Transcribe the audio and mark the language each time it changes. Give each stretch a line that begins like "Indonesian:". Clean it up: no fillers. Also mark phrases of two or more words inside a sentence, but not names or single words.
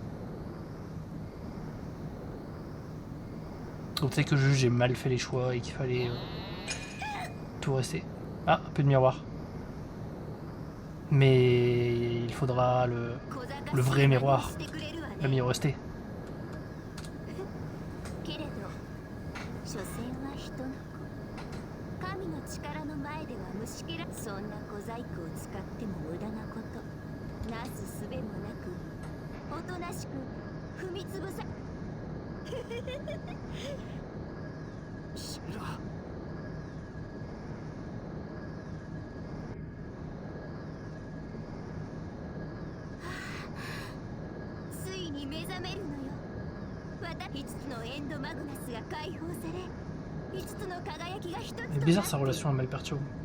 French: Donc tu sais que juste j'ai mal fait les choix et qu'il fallait tout rester. Ah, un peu de miroir. Mais il faudra le vrai miroir. Le miroir resté.
Japanese: けれど所詮は人の子。神の力の前では虫けら。そんな小細工を使っても無駄なこと。なすすべもなくおとなしく踏みつぶさ。シェラ。ついに目覚めるのよ。5つのエンドマグナスが解放され、5つの輝きが1つとなって。
French: C'est bizarre sa relation à Malperturbed.